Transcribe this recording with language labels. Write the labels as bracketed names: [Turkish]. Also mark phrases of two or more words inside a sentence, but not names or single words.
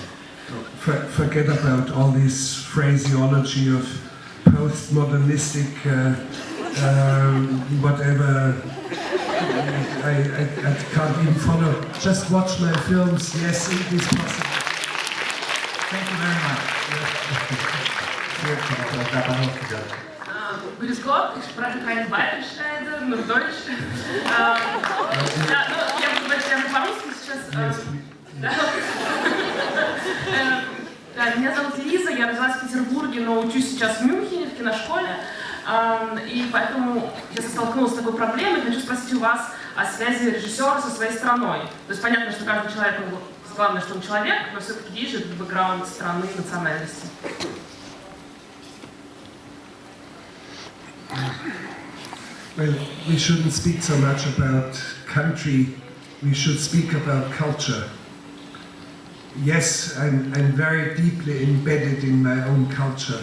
[English] Forget about all this phraseology of postmodernistic whatever. I can't even follow. Just watch my films. Yes, it is possible. Thank you very much. [German] Grüß Gott, ich spreche kein Bayerisch leider, nur Deutsch. [Russian] Я по-русски сейчас. Меня зовут Лиза, я родилась в Петербурге, но учусь сейчас в Мюнхене, в киношколе. И поэтому я столкнулась с такой проблемой. Хочу спросить у вас о связи режиссера со своей страной. То есть понятно, что каждый человек, главное, что он человек, но все-таки есть же бэкграунд страны, национальности. [English] Well, we shouldn't speak so much about country, we should speak about culture. Yes, I'm very deeply embedded in my own culture.